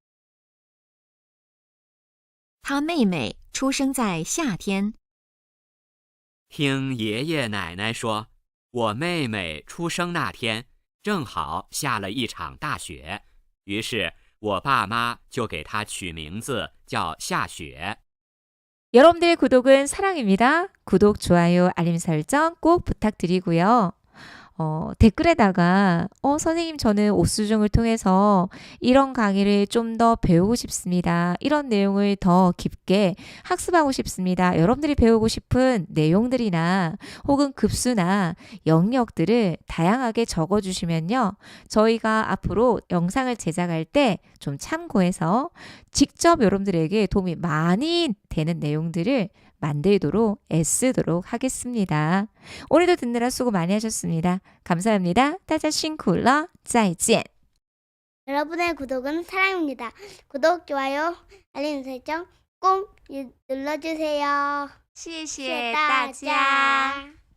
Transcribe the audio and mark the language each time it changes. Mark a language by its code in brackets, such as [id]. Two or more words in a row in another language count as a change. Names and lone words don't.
[zh] 他妹妹出生在夏天。听爷爷奶奶说，我妹妹出生那天，正好下了一场大雪，于是我爸妈就给她取名字叫夏雪。 [ko] 여러분들의 구독은 사랑입니다. 구독, 좋아요, 알림 설정 꼭 부탁드리고요. 댓글에다가 선생님 저는 오수중을 통해서 이런 강의를 좀 더 배우고 싶습니다. 이런 내용을 더 깊게 학습하고 싶습니다. 여러분들이 배우고 싶은 내용들이나 혹은 급수나 영역들을 다양하게 적어주시면요. 저희가 앞으로 영상을 제작할 때 좀 참고해서 직접 여러분들에게 도움이 많이 되는 내용들을 만들도록 애쓰도록 하겠습니다. 오늘도 듣느라 수고 많이 하셨습니다. 감사합니다. [zh] 大家辛苦了，再见。 [ko] 여러분의 구독은 사랑입니다. 구독, 좋아요, 알림 설정 꼭 눌러주세요. [zh] 谢谢谢大家。